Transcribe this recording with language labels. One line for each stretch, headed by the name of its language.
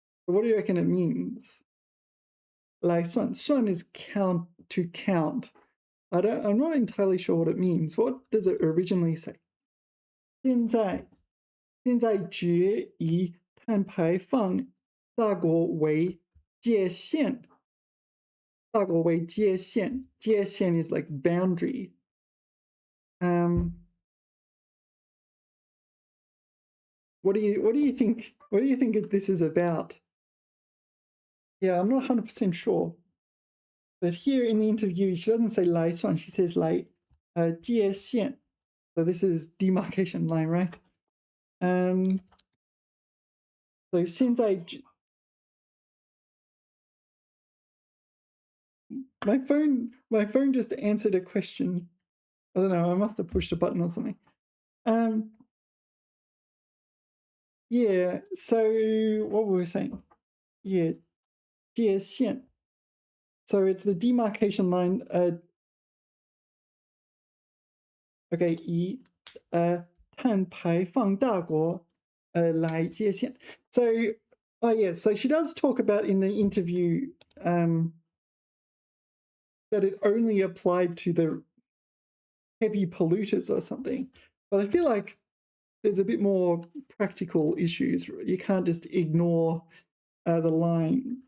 English: What do you reckon it means? 来算 is to count. I'm not entirely sure what it means. What does it originally say?
Chinese: 现在只以碳排放大国为界限。大国为界限。
English: 界限 is like boundary. What do you think? What do you think this is about? Yeah, I'm not 100% sure. But here in the interview, she doesn't say 来算, she says 来界限. So this is demarcation line, right? So 现在 my phone just answered a question. I don't know, I must have pushed a button or something. Yeah, so what were we saying? Yeah, 界限. So it's the demarcation line.
Chinese: Okay, 以碳排放大国来界限.
English: So, oh yeah, so she does talk about in the interview that it only applied to the heavy polluters or something. But I feel like there's a bit more practical issues. You can't just ignore the line.